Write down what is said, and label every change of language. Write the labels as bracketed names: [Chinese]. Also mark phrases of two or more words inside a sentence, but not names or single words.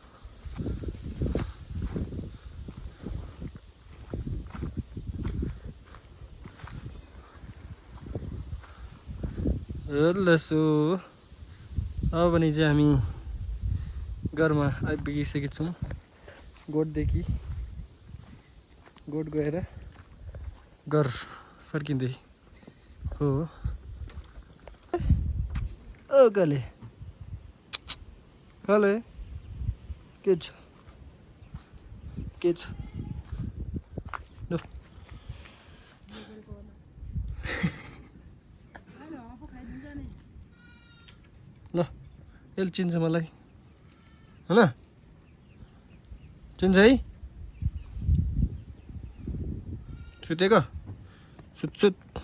[Nepali] लसो अब भने चाहिँ हामी घरमा आइपुगिसकेका छौँ। गोठदेखि गोठ गएर घर फर्किँदै हो। ओ गले गले के छ के छ ल ल यसले चिन्छ मलाई होइन? चिन्छ है? सुतेको सुत सुत।